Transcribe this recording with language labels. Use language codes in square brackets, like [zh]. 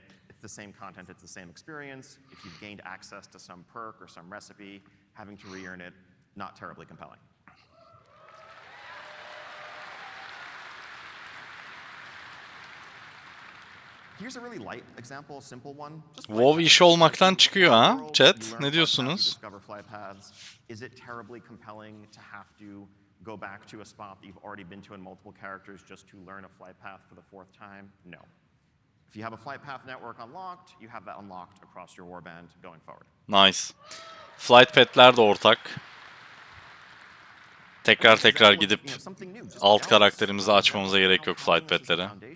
[en] It's the same content, it's the same experience. If you've gained access to some perk or some recipe, having to re-earn it, not terribly compelling. Here's a really light example, simple one. [tr] WoW iş olmaktan çıkıyor ha, chat. Ne diyorsunuz? [en] Is it terribly compelling to have to go back to a spot that you've already been to in multiple characters just to learn a flight path for the fourth time? No. If you have a flight path network unlocked, you have that unlocked across your warband going forward. [tr] Nice. Flight path'ler de ortak. Tekrar gidip alt karakterimizi açmamıza gerek yok flight path'lere.